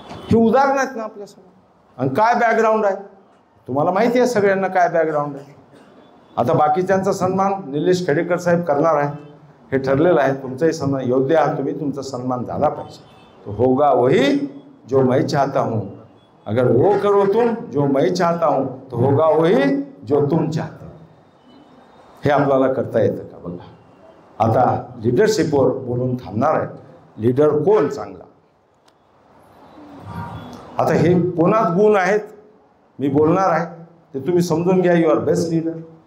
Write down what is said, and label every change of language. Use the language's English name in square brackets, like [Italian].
[Marathi] हे उदाहरण आहेत ना आपल्यासमोर. आणि काय बॅकग्राऊंड आहे तुम्हाला माहिती आहे सगळ्यांना काय बॅकग्राऊंड आहे. आता बाकीच्यांचा सन्मान निलेश खेडेकर साहेब करणार आहे. हे ठरलेलं आहे. तुमचाही सन्मान योग्य आहात तुम्ही. तुमचा सन्मान झाला पाहिजे. [Hindi] तो होगा वही जो मैं चाहता हूँ. अगर वो करो तुम जो मैं चाहता हूँ तो होगा वही जो तुम चाहते हो. [Marathi] हे आपल्याला करता येतं का बघा. आता लिडरशिपवर बोलून थांबणार आहे. लीडर कोण चांगला. आता हे कोणात गुण आहेत मी बोलणार आहे ते तुम्ही समजून घ्या. [English] You are best leader.